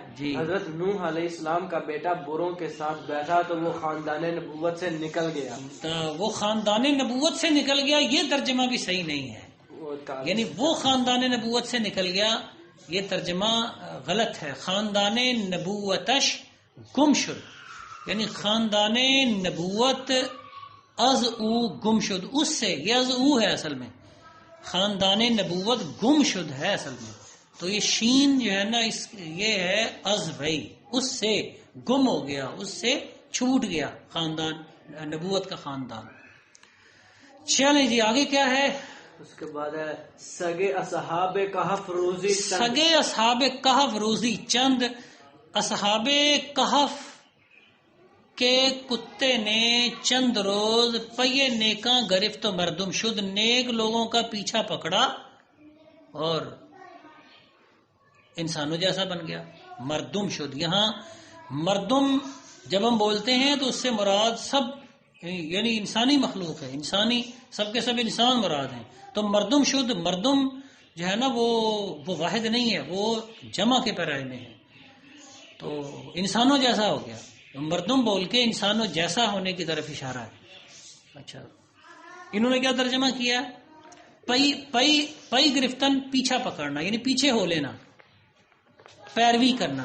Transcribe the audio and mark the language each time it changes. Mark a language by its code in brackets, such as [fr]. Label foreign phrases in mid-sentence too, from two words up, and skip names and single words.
[ur] جی. حضرت نوح علیہ السلام کا بیٹا بروں کے ساتھ بیٹھا تو وہ خاندان نبوت سے نکل گیا. وہ خاندان نبوت سے نکل گیا، یہ ترجمہ بھی صحیح نہیں ہے. یعنی وہ خاندان نبوت سے نکل گیا، یہ ترجمہ غلط ہے. [fa] خاندان نبوتش گم شد، یعنی خاندان نبوت از او گم شد، [ur] اس سے، یہ [fa] از او [ur] ہے اصل میں، [fa] خاندان نبوت گم شد [ur] ہے اصل میں. تو یہ شین جو ہے نا یہ ہے از بھائی، اس سے گم ہو گیا، اس سے چھوٹ گیا خاندان نبوت کا خاندان. چلیں جی، آگے کیا ہے؟ اس کے بعد ہے [fa] سگے اصحاب کہف روزی چند. سگے [ur] اصحاب کہف روزی چند. اصحاب کہف کے کتے نے چند روز [fa] پے نیکاں گرفت و مردم شد، [ur] نیک لوگوں کا پیچھا پکڑا اور انسانوں جیسا بن گیا. [fa] مردم شد، [ur] یہاں مردم جب ہم بولتے ہیں تو اس سے مراد سب یعنی انسانی مخلوق ہے، انسانی، سب کے سب انسان مراد ہیں. تو [fa] مردم شد، [ur] مردم جو ہے نا وہ واحد نہیں ہے، وہ جمع کے پیرائے میں ہے، تو انسانوں جیسا ہو گیا. مردم بول کے انسانوں جیسا ہونے کی طرف اشارہ ہے. اچھا، انہوں نے کیا ترجمہ کیا؟ [fa] پئی گرفتن [ur] پیچھا پکڑنا، یعنی پیچھے ہو لینا، پیروی کرنا.